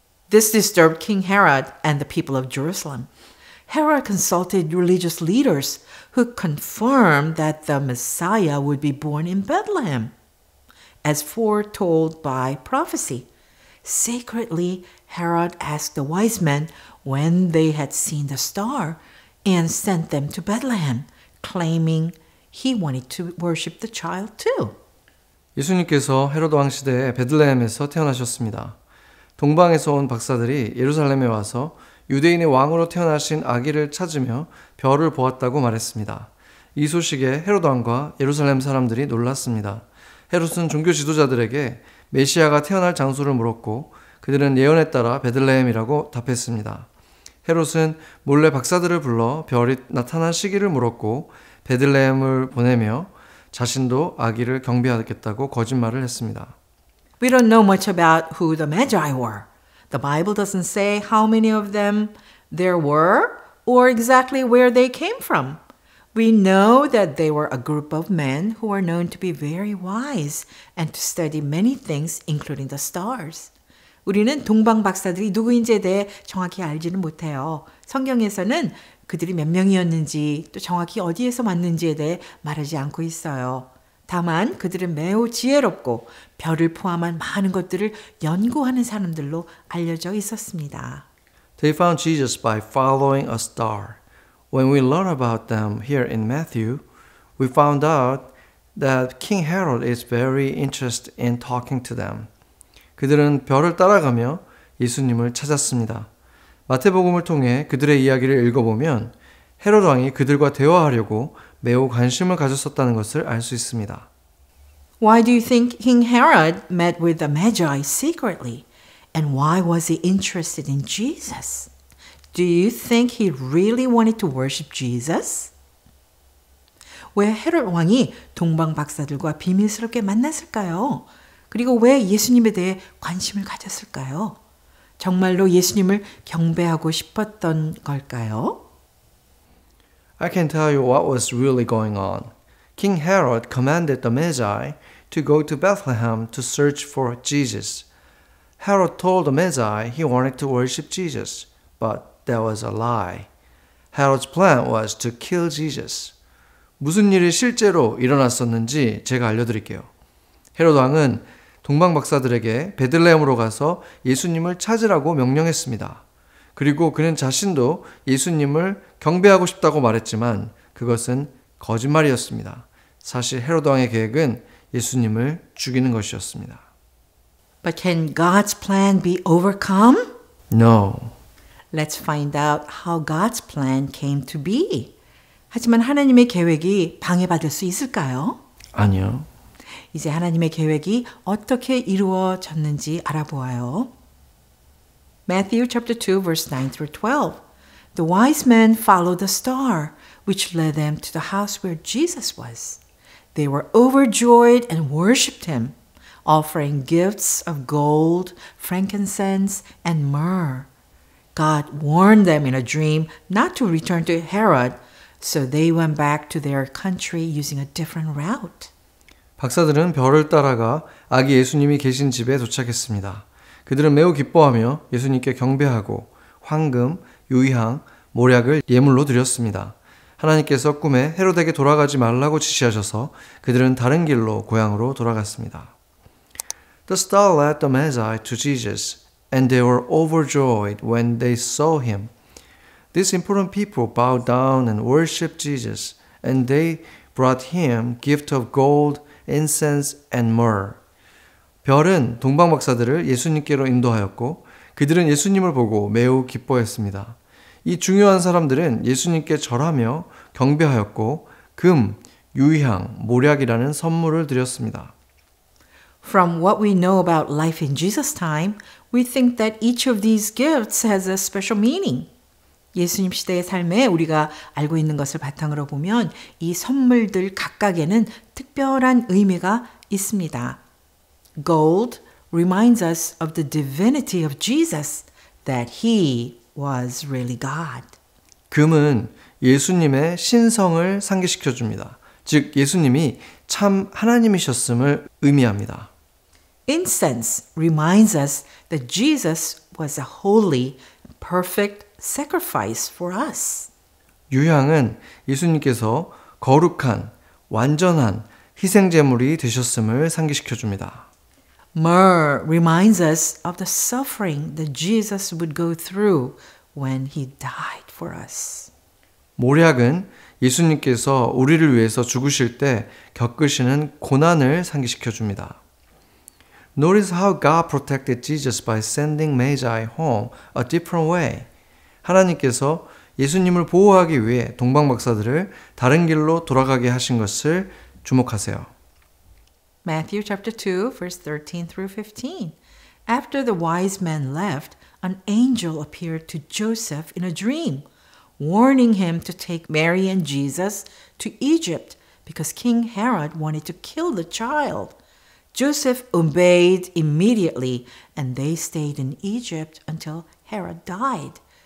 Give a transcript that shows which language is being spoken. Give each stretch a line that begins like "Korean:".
English: This disturbed King Herod and the people of Jerusalem. Herod consulted religious leaders who confirmed that the Messiah would be born in Bethlehem, as foretold by prophecy. Secretly, Herod asked the wise men when they had seen the star and sent them to Bethlehem, claiming he wanted to worship the child too.
Korean: 예수님께서 헤로드 왕 시대에 베들레헴에서 태어나셨습니다. 동방에서 온 박사들이 예루살렘에 와서 유대인의 왕으로 태어나신 아기를 찾으며 별을 보았다고 말했습니다. 이 소식에 헤로드 왕과 예루살렘 사람들이 놀랐습니다. 헤롯은 종교 지도자들에게 메시아가 태어날 장소를 물었고 그들은 예언에 따라 베들레헴이라고 답했습니다. 헤롯은 몰래 박사들을 불러 별이 나타난 시기를 물었고 베들레헴을 보내며 자신도 아기를 경배하겠다고 거짓말을 했습니다.
English: We don't know much about who the Magi were. The Bible doesn't say how many of them there were or exactly where they came from. We know that they were a group of men who are known to be very wise and to study many things, including the stars.
Korean: 우리는 동방 박사들이 누구인지에 대해 정확히 알지는 못해요. 성경에서는 그들이 몇 명이었는지 또 정확히 어디에서 왔는지에 대해 말하지 않고 있어요. 다만 그들은 매우 지혜롭고 별을 포함한 많은 것들을 연구하는 사람들로 알려져 있었습니다.
English: They found Jesus by following a star. When we learn about them here in Matthew, we found out that King Herod is very interested in talking to them.
Korean: 그들은 별을 따라가며 예수님을 찾았습니다. 마태복음을 통해 그들의 이야기를 읽어보면 헤롯 왕이 그들과 대화하려고 매우 관심을 가졌었다는 것을 알 수 있습니다.
English: Why do you think King Herod met with the Magi secretly? And why was he interested in Jesus? Do you think he really wanted to worship Jesus?
Korean: 왜 헤롯 왕이 동방 박사들과 비밀스럽게 만났을까요? 그리고 왜 예수님에 대해 관심을 가졌을까요? 정말로 예수님을 경배하고 싶었던 걸까요?
English: I can tell you what was really going on. King Herod commanded the Magi to go to Bethlehem to search for Jesus. Herod told the Magi he wanted to worship Jesus, but that was a lie. Herod's plan was to kill Jesus.
Korean: 무슨 일이 실제로 일어났었는지 제가 알려드릴게요. 헤롯 왕은 동방 박사들에게 베들레헴으로 가서 예수님을 찾으라고 명령했습니다. 그리고 그는 자신도 예수님을 경배하고 싶다고 말했지만 그것은 거짓말이었습니다. 사실 헤로드 왕의 계획은 예수님을 죽이는 것이었습니다.
English: But can God's plan be overcome? No. Let's find out how God's plan came to be.
Korean: 하지만 하나님의 계획이 방해받을 수 있을까요? 아니요. 이제 하나님의 계획이 어떻게 이루어졌는지 알아보아요.
English: Matthew chapter 2 verse 9 through 12. The wise men followed the star, which led them to the house where Jesus was. They were overjoyed and worshipped him, offering gifts of gold, frankincense, and myrrh. God warned them in a dream not to return to Herod, so they went back to their country using a different route.
Korean: 박사들은 별을 따라가 아기 예수님이 계신 집에 도착했습니다. 그들은 매우 기뻐하며 예수님께 경배하고 황금, 유향, 모략을 예물로 드렸습니다. 하나님께서 꿈에 헤롯에게 돌아가지 말라고 지시하셔서 그들은 다른 길로 고향으로 돌아갔습니다.
English: The star led the Magi to Jesus, and they were overjoyed when they saw him. These important people bowed down and worshipped Jesus, and they brought him gift of gold, incense, and myrrh.
Korean: 별은 동방 박사들을 예수님께로 인도하였고 그들은 예수님을 보고 매우 기뻐했습니다. 이 중요한 사람들은 예수님께 절하며 경배하였고 금, 유향, 모략이라는 선물을 드렸습니다.
English: From what we know about life in Jesus' time, we think that each of these gifts has a special meaning.
Korean: 예수님 시대의 삶에 우리가 알고 있는 것을 바탕으로 보면 이 선물들 각각에는 특별한 의미가 있습니다.
English: Gold reminds us of the divinity of Jesus, that he was really God.
Korean: 금은 예수님의 신성을 상기시켜 줍니다. 즉 예수님이 참 하나님이셨음을 의미합니다.
English: Incense reminds us that Jesus was a holy, perfect sacrifice for us.
Korean: 유향은 예수님께서 거룩한, 완전한 희생제물이 되셨음을 상기시켜 줍니다.
English: Myrrh reminds us of the suffering that Jesus would go through when he died for us.
Korean: 모략은 예수님께서 우리를 위해서 죽으실 때 겪으시는 고난을 상기시켜 줍니다.
English: Notice how God protected Jesus by sending Magi home a different way.
Korean: 하나님께서 예수님을 보호하기 위해 동방 박사들을 다른 길로 돌아가게 하신 것을 주목하세요.
English: Matthew chapter 2, verse 13 through 15. After the wise men left, an angel appeared to Joseph in a dream, warning him to take Mary and Jesus to Egypt because King Herod wanted to kill the child. Joseph obeyed immediately, and they stayed in Egypt until Herod died.